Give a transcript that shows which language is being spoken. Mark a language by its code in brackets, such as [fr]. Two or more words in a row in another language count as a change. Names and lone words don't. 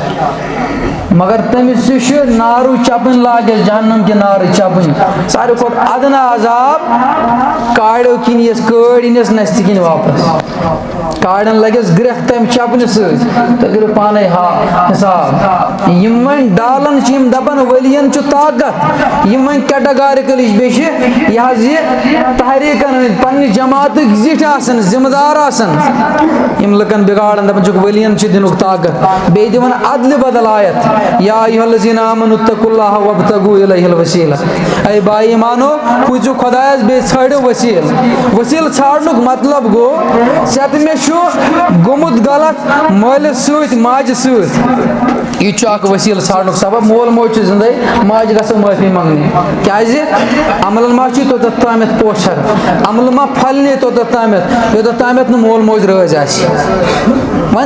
[ks] مگر تٔمِس تہِ چھُ نارو چپٕنۍ لاگٮ۪س جہنم کہِ نارٕ چپٕنۍ ساروی کھۄتہٕ ادنا عذاب کاڑیو کِنۍ یِیَس کٲڑۍ أنِس نستہِ کِنۍ واپس کاڑٮ۪ن لگٮ۪س گرٛٮ۪کھ تمہِ چپنہِ سۭتۍ تُہۍ کٔرِو پانے حساب یِم وۄنۍ ڈالن چھِ یِم دپان ؤلین چھُ طاقت یِم وۄنۍ کیٹاگارِکٔلی بیٚیہِ چھِ یہِ حظ یہِ تحریٖکن ہٕنٛدۍ پننہِ جماعتٕکۍ زِٹھۍ آسان ذمہٕ دار آسان یِم لُکن بگاڑان دپان چھِکھ ؤلین چھِ دِنُک طاقت بیٚیہِ دِوان ادلہِ بدل آیت [ar] یا ایھا الذین آمنوا اتقوا اللہ وابتغوا الیہ الوسیلہ [ks] اے باے ایمانو پوٗزِو خۄدایس بیٚیہِ ژھٲنڈِو ؤسیٖلہٕ ژھانڈنُک مطلب گوٚو ژےٚ تہٕ مےٚ چھُ گوٚمُت غلط مٲلِس سۭتۍ ماجہِ سۭتۍ یہِ تہِ چھُ اکھ ؤسیٖلہٕ ژھانڈنُک سبب مول موج چھُ زندے ماجہِ گژھو معٲفی منٛگنہِ کیازِ عملن ما چھُے توٚتتھ تامتھ پوچھر عملہٕ ما پھلنہِ توٚتتھ تامتھ یوٚتتھ تامتھ نہٕ مول موج رٲضۍ آسہِ وۄنۍ